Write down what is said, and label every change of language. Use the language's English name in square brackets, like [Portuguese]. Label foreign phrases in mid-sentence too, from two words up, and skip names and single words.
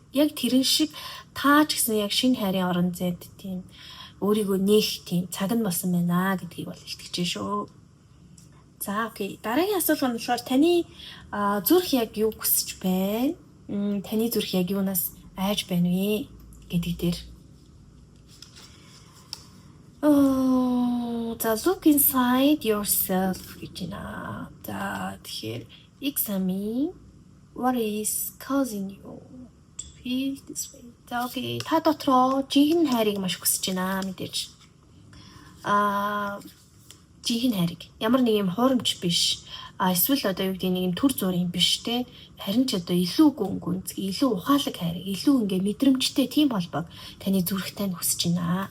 [Mongolian] Яг тэрэн шиг таа ч гэсэн яг шинэ хайрын орон зайд тийм өөрийгөө нээх тийм цаг нь болсон байна гэдгийг бол итгэж шүү. За окей. Дараагийн асуулт нь болохоор таны зүрх яг юу хүсэж байна? Таны зүрх яг юунаас айж байна вэ гэдэг дээр. За [English] look inside yourself [Mongolian] гэж байна. За тэгэхээр [English] examine what is causing you to feel this way. [Mongolian] За окей. Та дотроо жинхэнэ хайрыг маш хүсэж байна мэдээж. Жинхэнэ хайрыг. Ямар нэг юм хуурамч биш. Эсвэл одоо юу гэдэг нэг юм төр зургийн биш те. Харин ч одоо илүү гүнзгий, илүү ухаалаг хайрыг, илүү ингээ мэдрэмжтэй тийм холбоог таны зүрхтэй нь хүсэж байна.